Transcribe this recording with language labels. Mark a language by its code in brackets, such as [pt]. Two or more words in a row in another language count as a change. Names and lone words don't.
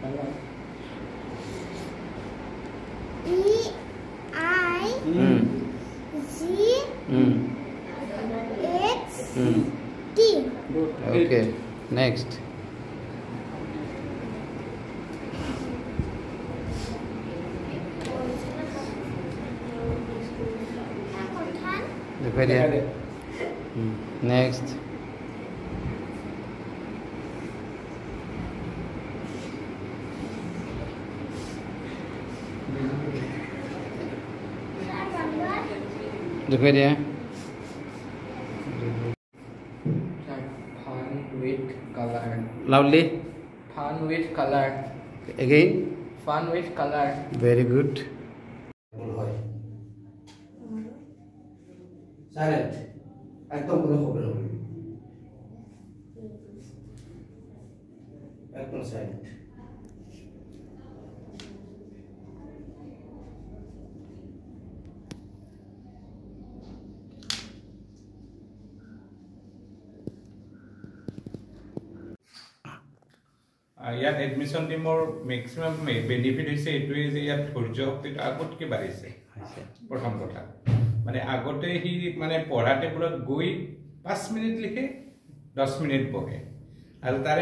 [en] okay next [as] দেখুৱাই দিয়া নেক্সট দেখুৱাই দিয়া [en] Fun with color. Loudly. Fun with color. Again. Fun with color. Very good. Silent. [bn] একদম কোনো খবর হবে একদম সাইলেন্ট [as] ইয়াত এডমিশ্যন টিমৰ [en] maximum benefit [as] হৈছে এইটোৱে যে ইয়াত ধৈৰ্য শক্তিটো আগতকৈ বাঢ়িছে প্ৰথম কথা মানে আগতে সি মানে পঢ়া টেবুলত গৈ 5 মিনিট লিখে 10 মিনিট বহে আৰু তাৰে